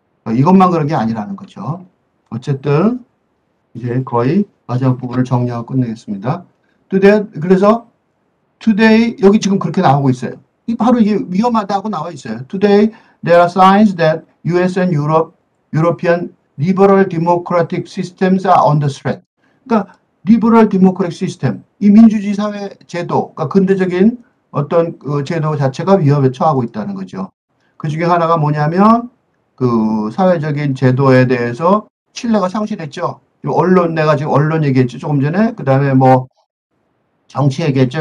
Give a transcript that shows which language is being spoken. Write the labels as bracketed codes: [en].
[ko] 이것만 그런 게 아니라는 거죠. 어쨌든 이제 거의 마지막 부분을 정리하고 끝내겠습니다. 그래서 today 여기 지금 그렇게 나오고 있어요. 바로 이게 위험하다고 나와 있어요. [en] Today there are signs that US and European liberal democratic systems are under threat. [ko] 그러니까 [en] liberal democratic system, [ko] 이 민주주의 사회 제도, 그러니까 근대적인 어떤 그 제도 자체가 위협에 처하고 있다는 거죠. 그 중에 하나가 뭐냐면 그 사회적인 제도에 대해서 신뢰가 상실했죠. 내가 지금 언론 얘기했죠. 조금 전에. 그 다음에 뭐 정치 얘기했죠.